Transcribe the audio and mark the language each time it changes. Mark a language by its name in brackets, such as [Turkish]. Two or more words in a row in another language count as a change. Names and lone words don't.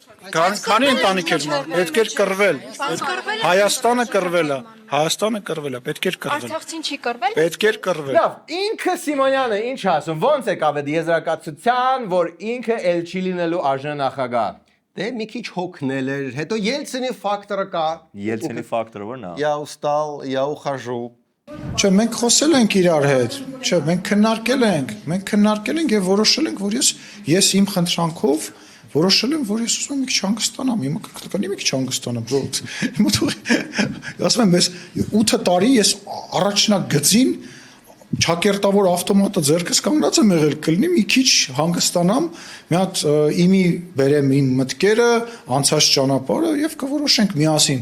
[Armenian] Քանի ընտանիք էր մահ, պետք էր կռվել։ Հայաստանը կռվել է, պետք էր կռվել։ Արցախցին չի կռվել։ Պետք էր կռվել։ Լավ, ինքը Սիմոնյանը ինչ ասում, ոնց եկավ այդ եզրակացության, որ ինքը էլ չի լինելու արժան նախագահ։ Դե մի քիչ հոգնել էր, հետո Ելցինի ֆակտորը կա։ Ելցինի ֆակտորը որն է։ [Russian] Я устал, я ухожу։ [Armenian] Չէ, մենք խոսել ենք իրար հետ։ Չէ, մենք քննարկել ենք եւ որոշել ենք, որ ես իմ խնդրանքով որոշել եմ, որ ես ուզում եմ մի քիչ հանգստանամ, հիմա կանի մի քիչ հանգստանամ, հիմա թող ասում եմ, ես 8 տարի ես առաջնակ գծին Չակերտավոր ավտոմատը ձեռքս կանգնած եմ եղել, կլինի մի քիչ հանգստանամ, մի հատ իմի բերեմ իմ մտքերը, անցած ճանապարհը եւ կորոշենք միասին։